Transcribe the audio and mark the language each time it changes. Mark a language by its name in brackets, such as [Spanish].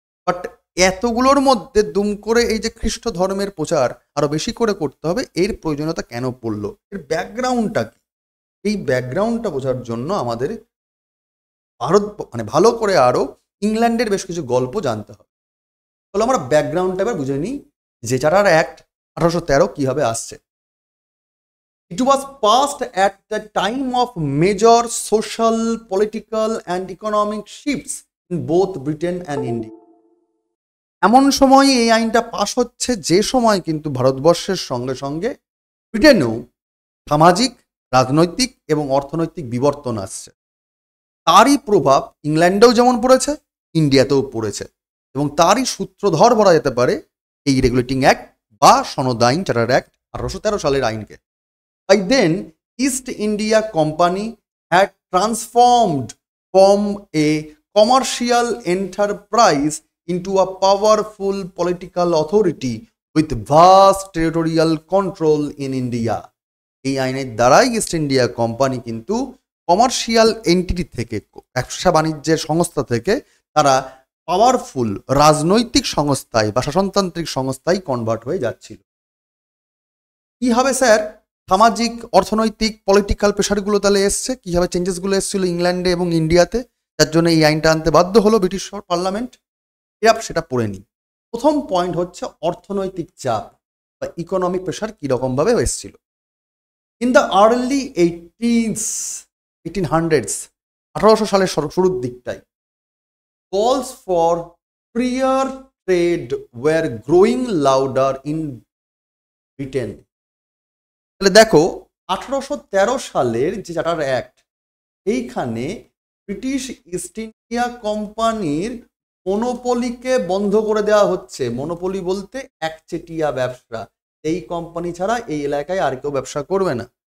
[Bangla] But এতগুলোর মধ্যে দুম করে এই যে খ্রিস্ট ধর্মের প্রচার আরো বেশি করে করতে হবে, এর প্রয়োজনীয়তা কেন পড়লো, এর ব্যাকগ্রাউন্ডটা কি? এই ব্যাকগ্রাউন্ডটা বোঝার জন্য আমাদের ভালো করে আরো ইংল্যান্ডের বেশ কিছু গল্প জানতে হবে। তাহলে আমরা ব্যাকগ্রাউন্ডটা এবার বুঝে নিই যে চার্টার অ্যাক্ট 1813 কিভাবে আসছে। [English] It was passed at the time of major social, political and economic shifts in both Britain and India. [Bangla] এমন সময় এই আইনটা পাশ হচ্ছে যে সময় কিন্তু ভারতবর্ষের সঙ্গে সঙ্গে ব্রিটেনেও সামাজিক, রাজনৈতিক এবং অর্থনৈতিক বিবর্তন আসছে। তারই প্রভাব ইংল্যান্ডেও যেমন পড়েছে, ইন্ডিয়াতেও পড়েছে, এবং তারই সূত্রধর বলা যেতে পারে এই রেগুলেটিং অ্যাক্ট বা সনদ আইন চার্টার অ্যাক্ট 1813 সালের আইনকে। [English] By then, East India Company had transformed from a commercial enterprise into a powerful political authority with vast territorial control in India. [Bangla] এই আইনের দ্বারাই ইস্ট ইন্ডিয়া কোম্পানি কিন্তু কমার্শিয়াল এন্টিটি থেকে, ব্যবসা বাণিজ্যের সংস্থা থেকে তারা পাওয়ারফুল রাজনৈতিক সংস্থায় বা শাসনতান্ত্রিক সংস্থায় কনভার্ট হয়ে যাচ্ছিল। কি হবে স্যার? সামাজিক, অর্থনৈতিক, পলিটিক্যাল প্রেশারগুলো তাহলে এসছে, কীভাবে চেঞ্জেসগুলো এসেছিল ইংল্যান্ডে এবং ইন্ডিয়াতে, যার জন্য এই আইনটা আনতে বাধ্য হলো ব্রিটিশ পার্লামেন্ট। সেটা পড়ে নিই। প্রথম পয়েন্ট হচ্ছে অর্থনৈতিক চাপ বা ইকোনমিক প্রেশার কীরকমভাবে এসেছিল। [English] in the early 1800s, [Bangla] 1800 সালের শুরুর দিকটায়, [English] calls for freer trade were growing louder in Britain. [Bangla] তাহলে দেখো 1813 সালের যে চার্টার অ্যাক্ট, এইখানে ব্রিটিশ ইস্ট ইন্ডিয়া কোম্পানির মনোপলিকে বন্ধ করে দেওয়া হচ্ছে। মনোপলি বলতে একচেটিয়া ব্যবসা, এই কোম্পানি ছাড়া এই এলাকায় আর কেউ ব্যবসা করবে না।